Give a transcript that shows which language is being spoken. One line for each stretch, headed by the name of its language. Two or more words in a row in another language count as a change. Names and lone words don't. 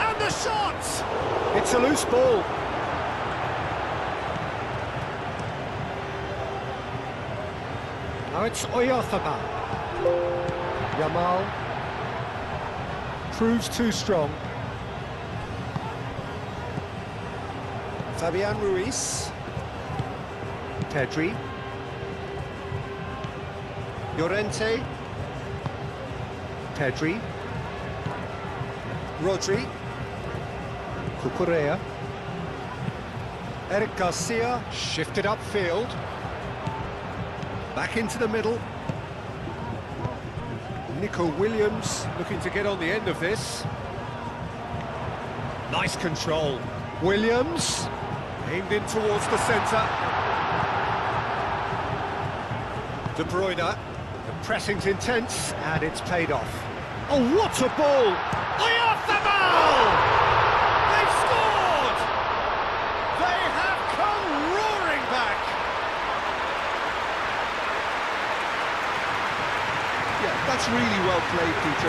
English: And the shot! It's a loose ball. Now it's Oyarzabal. Yamal. Proves too strong. Fabian Ruiz. Pedri. Llorente. Pedri. Rodri. Cucurella. Eric Garcia shifted upfield. Back into the middle. Nico Williams looking to get on the end of this. Nice control. Williams aimed in towards the centre. De Bruyne. The pressing's intense and it's paid off. Oh, what a ball! Oyarzabal! They've scored! They have come roaring back! Yeah, that's really well played, Peter.